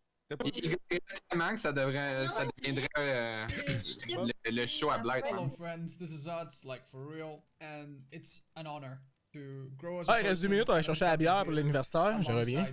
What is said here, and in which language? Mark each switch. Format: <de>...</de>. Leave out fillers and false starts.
<fr>Il y a tellement que ça deviendrait le show à Blight.</fr> <en>Hello friends, this is Odds, like for real, and it's an honor to grow as</en> <fr>Ah, il reste 2 minutes, on va chercher la bière pour l'anniversaire, je reviens.</fr>